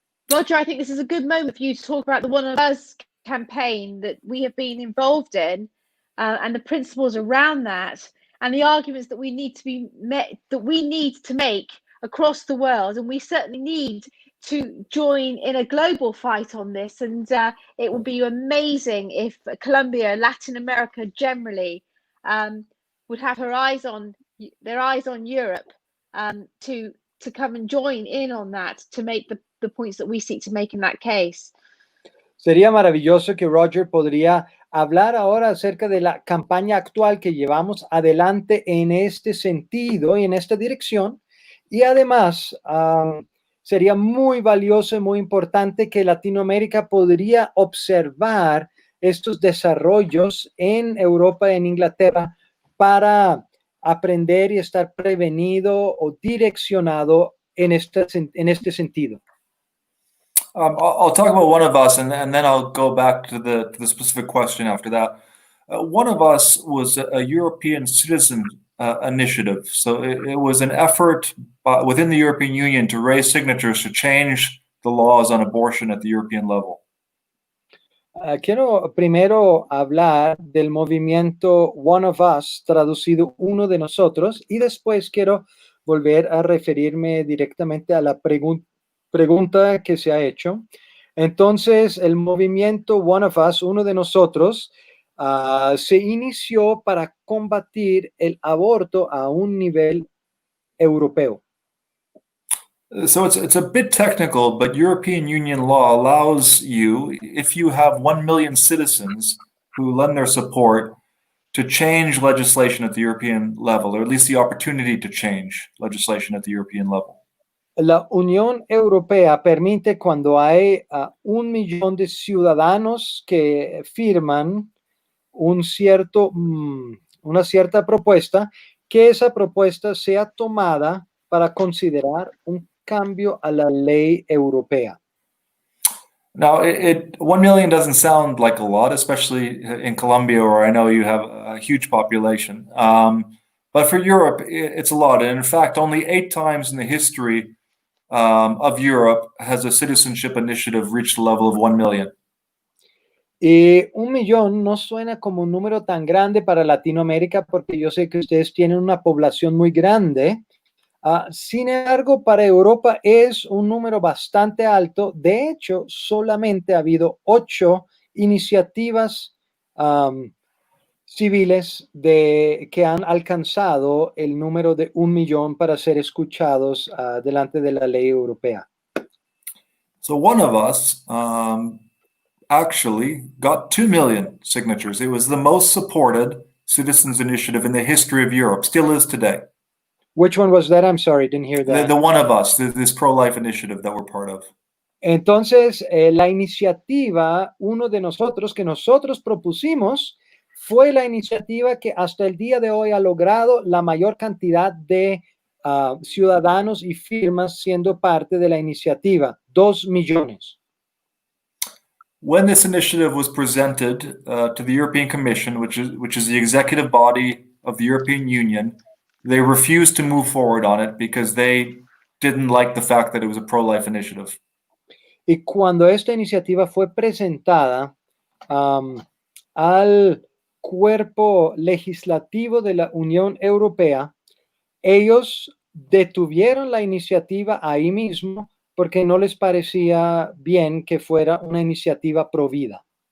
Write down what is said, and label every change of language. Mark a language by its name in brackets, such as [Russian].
[English] Roger, I think this is a good moment for you to talk about the One of Us campaign that we have been involved in, and the principles around that, and the arguments that we need to make across the world, and we certainly need to join in a global fight on this. And it would be amazing if Colombia, Latin America generally, would have their eyes on Europe to come and join in on that, to make the points that we seek to make in that case. [Spanish] Sería maravilloso que Roger podría hablar ahora acerca de la campaña actual que llevamos adelante en este sentido y en esta dirección. Y además, sería muy valioso y muy importante que Latinoamérica podría observar estos desarrollos en Europa, en Inglaterra, para aprender y estar prevenido o direccionado en este sentido. [English] I'll talk about One of Us, and then I'll go back to the specific question after that. One of Us was a European citizen initiative. So it was an effort within the European Union to raise signatures to change the laws on abortion at the European level. [Spanish] Quiero primero hablar del movimiento One of Us, traducido uno de nosotros, y después quiero volver a referirme directamente a la pregunta que se ha hecho. Entonces, el movimiento One of Us, uno de nosotros, se inició para combatir el aborto a un nivel europeo. [English] So it's a bit technical, but European Union law allows you, if you have 1 million citizens who lend their support, to change legislation at the European level, or at least the opportunity to change legislation at the European level. [Spanish] La Unión Europea permite cuando hay 1 millón de ciudadanos que firman una cierta propuesta, que esa propuesta sea tomada para considerar un cambio a la ley europea. [English] Now, 1 million doesn't sound like a lot, especially in Colombia, where I know you have a huge population. But for Europe, it's a lot. And in fact, only 8 times in the history of Europe has a citizenship initiative reached the level of 1 million. [Spanish] Y 1 millón no suena como un número tan grande para Latinoamérica, porque yo sé que ustedes tienen una población muy grande. Sin embargo, para Europa es un número bastante alto. De hecho, solamente ha habido 8 iniciativas civiles que han alcanzado el número de 1 millón para ser escuchados delante de la ley europea. [English] So One of Us actually got 2 million signatures. It was the most supported citizens initiative in the history of Europe, still is today. Which one was that? I'm sorry, didn't hear that. The One of Us, this pro-life initiative that we're part of. [Spanish] Entonces, la iniciativa, uno de nosotros, que nosotros propusimos, fue la iniciativa que hasta el día de hoy ha logrado la mayor cantidad de ciudadanos y firmas siendo parte de la iniciativa, 2 millones. [English] When this initiative was presented to the European Commission, which is the executive body of the European Union, they refused to move forward on it because they didn't like the fact that it was a pro-life initiative. [Spanish] Y cuando esta iniciativa fue presentada al cuerpo legislativo de la Unión Europea, ellos detuvieron la iniciativa ahí mismo porque no les parecía bien que fuera una iniciativa pro vida.